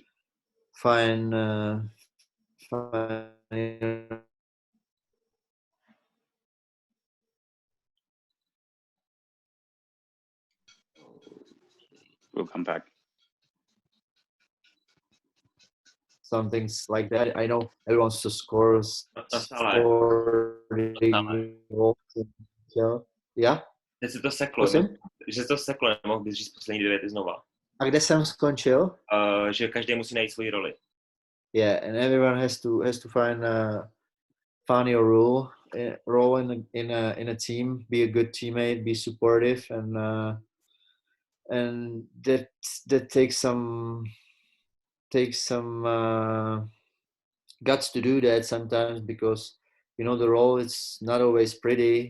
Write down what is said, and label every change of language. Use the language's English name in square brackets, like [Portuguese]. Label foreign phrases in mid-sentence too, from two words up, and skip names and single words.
[English] We'll come back. some things like that. I know everyone wants to score. Yeah? [Czech] Teď se to seklo, že to seklo, nemohl bys říct poslední 2 věty znova. A kde jsem skončil? Že každý musí najít svoji roli. [English] Yeah, and everyone has to find your role in a team. Be a good teammate. Be supportive, and that takes some guts to do that sometimes, because the role is not always pretty.